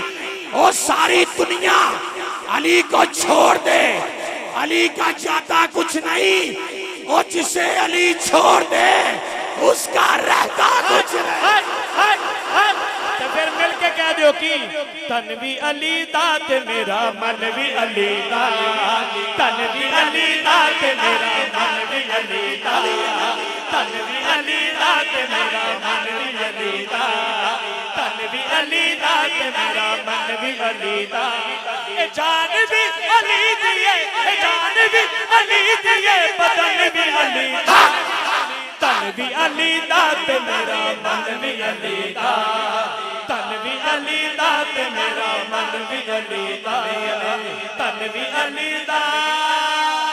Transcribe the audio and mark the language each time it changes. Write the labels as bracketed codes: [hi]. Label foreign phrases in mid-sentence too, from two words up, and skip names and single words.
[ur] وہ ساری دنیا علی کو چھوڑ دے، علی کا جاتا کچھ نہیں، وہ جسے علی چھوڑ دے اس کا رہتا کچھ نہیں۔ [pa] تو پھر مل کے کہہ دیو کی تن بھی علی دات میرا من بھی علی دات، تن بھی علی دات میرا من بھی علی دات، تن بھی علی دات میرا من بھی علی دات، تن بھی علی دات میرا من بھی علی دات۔ اے جان بھی علی دیئے، اے جان بھی علی دیئے، بدن بھی علی دات، تن بھی علی دات میرا من بھی علی دات، تن بھی علی دات میرا من بھی علی دات، تن بھی علی دات